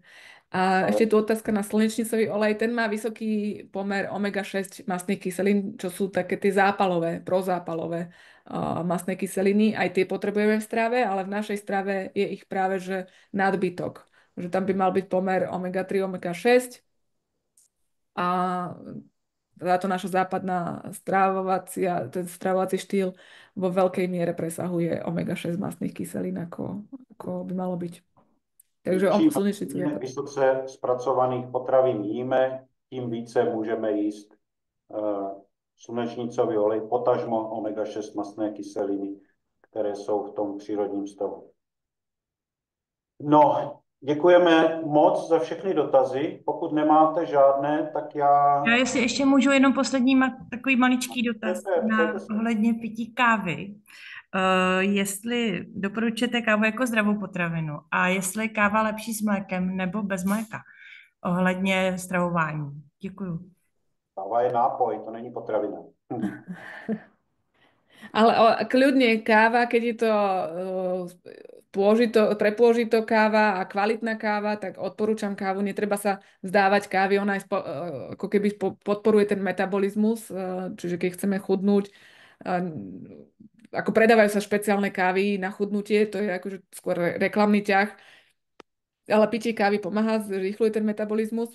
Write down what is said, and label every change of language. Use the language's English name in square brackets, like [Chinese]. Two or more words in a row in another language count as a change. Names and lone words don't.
[Slovak] A ešte tu otázka na slnečnicový olej, ten má vysoký pomer omega-6 mastných kyselín, čo sú také tie zápalové, prozápalové mastné kyseliny, aj tie potrebujeme v strave, ale v našej strave je ich práve že nadbytok, že tam by mal byť pomer omega-3, omega-6 a táto naša západná ten stravovací štýl vo veľkej miere presahuje omega-6 mastných kyselín, ako by malo byť. Takže [Czech] Čím [Slovak] slnečnicu je to. [Czech] vysoce zpracovaných potravin jíme, tím více můžeme jíst slunečnicový olej, potažmo omega-6 mastné kyseliny, které jsou v tom přírodním stavu. No, děkujeme moc za všechny dotazy. Pokud nemáte žádné, tak já... Já jestli ještě můžu jenom poslední takový maličký dotaz Přejte si. ohledně pití kávy. Jestli doporučujete kávu jako zdravou potravinu a jestli je káva lepší s mlékem nebo bez mléka ohledně stravování. Děkuju. Káva je nápoj, to není potravina. [Slovak] Ale kľudne káva, keď je to prepôžito káva a kvalitná káva, tak odporúčam kávu. Netreba sa vzdávať kávy, ona ako keby podporuje ten metabolizmus, čiže keď chceme chudnúť, ako predávajú sa špeciálne kávy na chudnutie, to je akože skôr reklamný ťah, ale pitie kávy pomáha, zrýchluje ten metabolizmus.